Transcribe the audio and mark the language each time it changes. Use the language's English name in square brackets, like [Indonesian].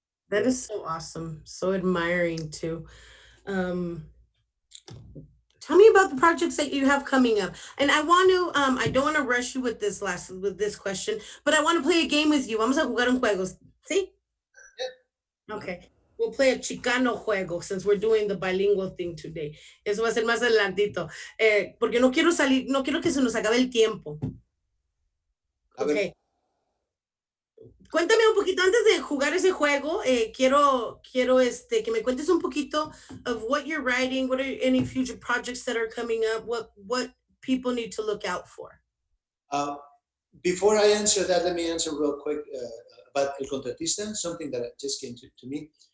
[English] That is so awesome, so admiring too. Um, Tell me about the projects that you have coming up. And I don't want to rush you with this question, but I want to play a game with you. [Spanish] Vamos a jugar un juegos. ¿Sí? [English] Yeah. Okay. We'll play a Chicano juego since we're doing the bilingual thing today. [Spanish] Eso va a ser más adelantito. Porque no quiero que se nos acabe el tiempo. A ver, [English] Ok. [Spanish] Cuéntame un poquito antes de jugar ese juego. Quiero que me cuentes un poquito [English] of what you're writing, what are any future projects that are coming up, what people need to look out for. uh, before I answer that, let me answer real quick about El Contratista, something that just came to me.